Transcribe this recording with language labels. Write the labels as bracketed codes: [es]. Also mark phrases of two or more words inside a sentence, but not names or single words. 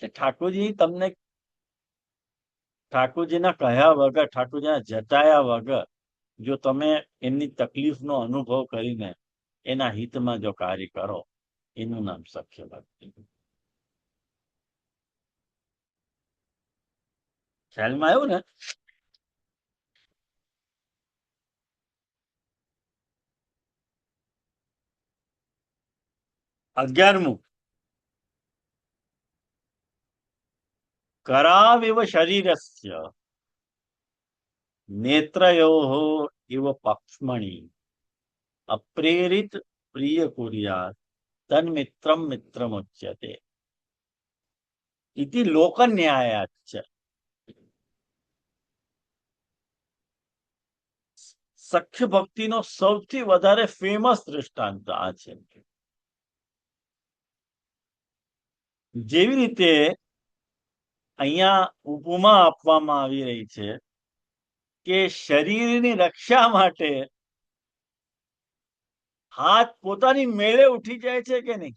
[gu] ઠાકોરજી તમને ઠાકોરજીના કહ્યા વગર, ઠાકોરજીના જતાયા વગર જો તમે એમની તકલીફનો અનુભવ કરીને એના હિતમાં જો કાર્ય કરો, એનું નામ સખ્ય ભક્તિ. ખ્યાલમાં આવ્યું ને? 11મું, [sa] कराविव शरीरस्य नेत्रयोः इव पक्ष्मणि अप्रेरित प्रिय कुर्यात् तन्मित्रं मित्रमुच्यते इति लोकन्यायाच्च. [gu] સખ્ય ભક્તિનો સૌથી વધારે ફેમસ દ્રષ્ટાંત આ છે. જેવી રીતે અહીંયા ઉપમા આપવામાં આવી રહી છે કે શરીરની રક્ષા માટે હાથ પોતાની મેળે ઉઠી જાય છે કે નહીં?